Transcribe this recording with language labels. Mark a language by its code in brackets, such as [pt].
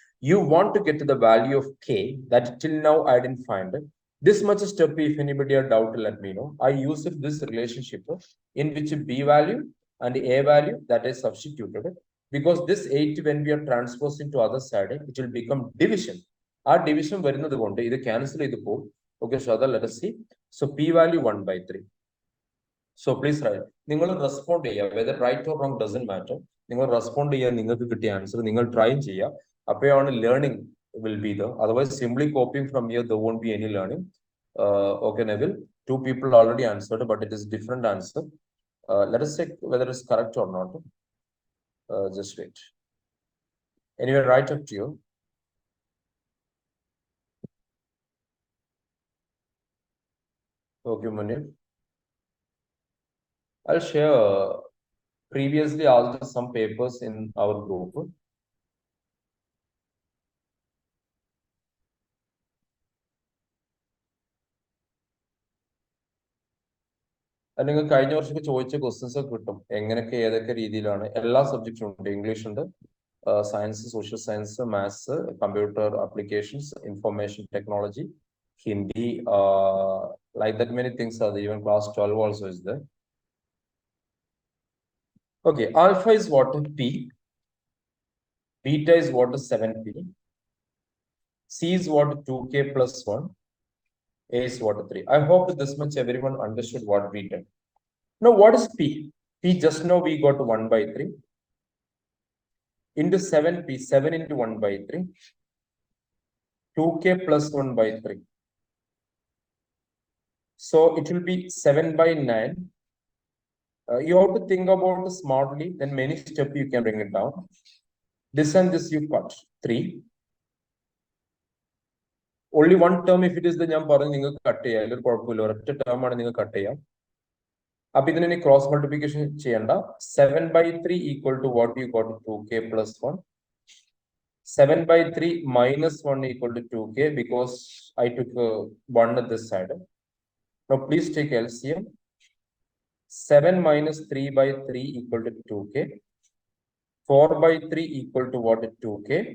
[en] You want to get to the value of k that till now I didn't find it. This much step, if anybody are doubt, let me know. I use this relationship in which b value and a value that is substituted. Because this 8, when we are transposing to other side, it will become division. Our division [ml] വരുന്നത് കൊണ്ട് ഇത് cancel ചെയ്ത് പോകും. [en] Okay, Shraddha, let us see. So p value 1 by 3. So please write. [ml] നിങ്ങൾ respond ചെയ്യുക. [en] Whether right or wrong doesn't matter. [ml] നിങ്ങൾ respond ചെയ്യുക, നിങ്ങൾക്ക് കിട്ടിയ answer നിങ്ങൾ try ചെയ്യുക. അപ്പോഴാണ് [en] learning will be there. Otherwise, simply copying from here, there won't be any learning. Okay, Neville. 2 people already answered, but it is different answer. Let us check whether it's correct or not. Just wait. Anyway, right up to you. Okay, Munir. I'll share previously also some papers in our group. [ml] അല്ലെങ്കിൽ കഴിഞ്ഞ വർഷമൊക്കെ ചോദിച്ച questions ഒക്കെ കിട്ടും എങ്ങനെയൊക്കെ ഏതൊക്കെ രീതിയിലാണ് എല്ലാ സബ്ജക്റ്റും ഉണ്ട്. [en] English ഉണ്ട്, science, social science, maths, computer applications, information technology, Hindi, like that many things are there. Even class 12 also is there. Okay, alpha is what? P. Beta is what? 7p. C is what? 2k plus 1. A is what? 3. I hope this much everyone understood what we did. Now, what is P? P just now we got 1 by 3. Into 7p, 7 into 1 by 3. 2k plus 1 by 3. So it will be 7 by 9. You have to think about it smartly, then many steps you can bring it down. This and this you cut 3. Only one term, if it is the [ml] ഞാൻ പറഞ്ഞു നിങ്ങൾക്ക് cut ചെയ്യാം, അതിലൊരു കുഴപ്പമില്ല, ഒരൊറ്റ term ആണ് നിങ്ങൾ cut ചെയ്യാം. അപ്പൊ ഇതിനെ ക്രോസ് മൾട്ടിപ്ലിക്കേഷൻ ചെയ്യണ്ട. [en] 7 by 3 equal to what you got? 2k plus 1. 7 by 3 minus 1 equal to 2k because I took 1 at this side. Now please take LCM. 7 minus 3 by 3 equal to 2k. 4 by 3 equal to what? 2k.